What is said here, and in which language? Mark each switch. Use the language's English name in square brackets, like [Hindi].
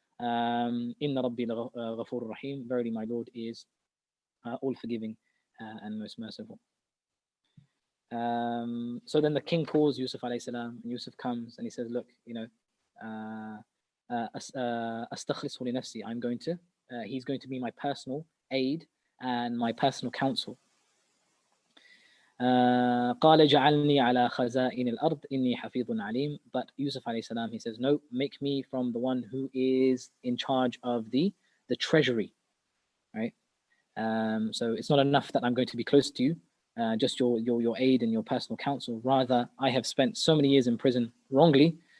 [Arabic] Inna Rabbi ghafurur rahim. [English] Verily, my Lord is all forgiving and most merciful. So then the king calls Yusuf alayhi salam, and Yusuf comes and he says, look, [Arabic] astakhlisu li nafsi. [English] He's going to be my personal aid and my personal counsel. [Arabic] قال جعلني على خزائن الأرض إني حفيظ عليم. [English] But Yusuf alayhi salam, he says, no, make me from the one who is in charge of the treasury, right? So it's not enough that I'm going to be close to you. just your aid and your personal counsel. Rather, I have spent so many years in prison wrongly.